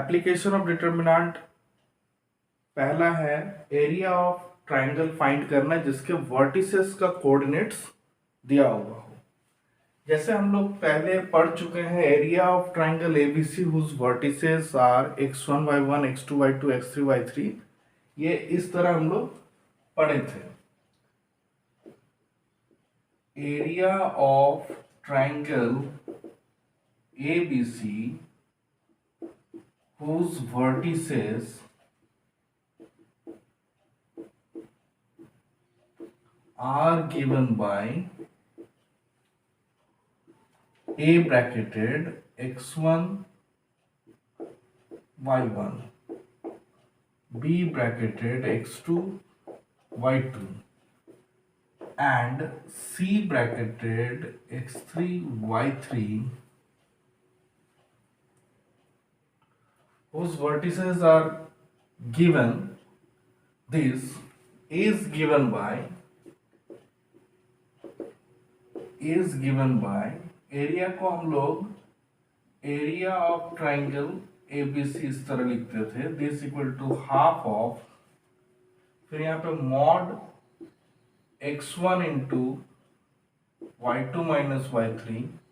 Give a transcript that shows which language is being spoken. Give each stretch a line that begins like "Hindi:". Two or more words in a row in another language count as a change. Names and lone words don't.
English: application of determinant
Hindi: पहला है
English: area of triangle find
Hindi: करना जिसके वर्टिसेस का कोऑर्डिनेट्स दिया हुआ हो। जैसे हम लोग पहले पढ़ चुके हैं
English: area of triangle ABC whose vertices are x1 y1 x2 y2 x3 y3.
Hindi: ये इस तरह हम लोग पढ़े थे।
English: area of triangle ABC whose vertices are given by A bracketed x1 y1 B bracketed x2 y2 and C bracketed x3 y3 whose vertices are given. This is given by एरिया
Hindi: को हम लोग
English: area of triangle ABC
Hindi: इस तरह लिखते थे,
English: this equal to half of,
Hindi: फिर यहाँ पे
English: mod x1 into y2 minus y3